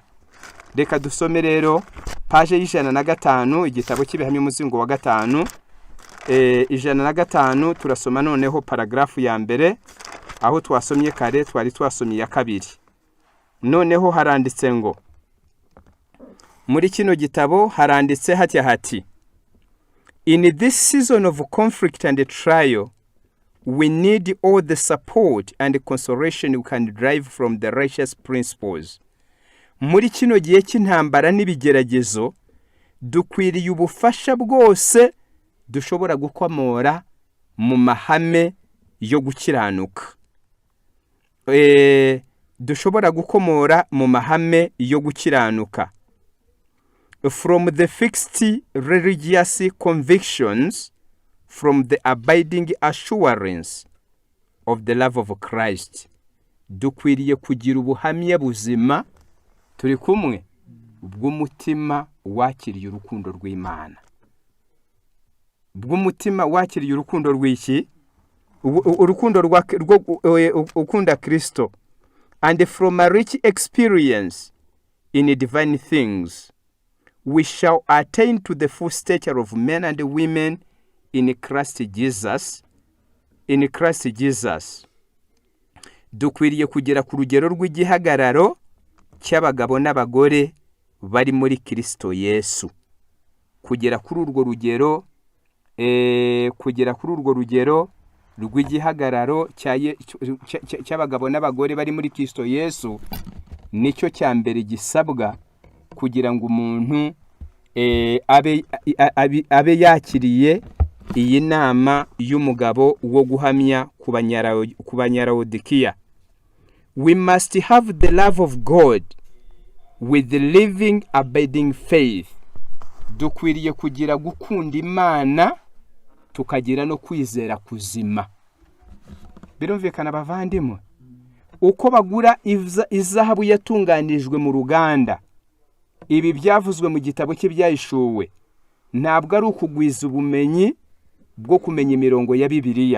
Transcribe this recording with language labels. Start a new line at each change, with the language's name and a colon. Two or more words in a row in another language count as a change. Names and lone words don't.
Kinyarwanda: Reka dusome rero page y'105 igitabo cy'ibihamya umuzingo wa 5, 105 turasoma noneho paragrafu ya mbere, aho twasomye kare twari twasomye ya kabiri. Noneho haranditse ngo, muri kino gitabo haranditse hati
English: in this season of conflict and trial, we need all the support and consolation we can derive from the righteous principles.
Kinyarwanda: Muri kino gihe cy'intambara n'ibigeragezo dukwiriye ubufasha bwose dushobora gukomora mu mahame yo gukiranuka. Dushobora gukomora mu mahame yo gukiranuka.
English: From the fixed religious convictions, from the abiding assurance of the love of Christ.
Kinyarwanda: Dukwiriye kugira ubuhamya buzima turi kumwe bw'umutima wakiriye urukundo rw'Imana, bw'umutima wakiriye urukundo rw'iki? Urukundo rwo ukunda Kristo.
English: And from a rich experience in divine things, we shall attain to the full stature of men and women in Christ Jesus. In Christ Jesus.
Kinyarwanda: Dukwiriye kugera ku rugero rw'igihagararo cy'abagabo n'abagore bari muri Kristo Yesu. Kugera kuri urwo rugero, kugera kuri urwo rugero rw'igihagararo cy'abagabo n'abagore bari muri Kristo Yesu nicyo cya mbere gisabwa kugira ngo umuntu abe yakiriye iyi nama y'umugabo wo guhamya ku Banyalawodikiya.
English: We must have the love of God with the living abiding faith.
Kinyarwanda: Dukwiriye kugira gukunda Imana tukagira no kwizera kuzima. Birumvikana bavandimwe, uko bagura izahabu yatunganijwe mu ruganda, ibi byavuzwe mu gitabo cy'ibyahishuwe, ntabwo ari ukugwiza ubumenyi bwo kumenya imirongo ya Bibiliya.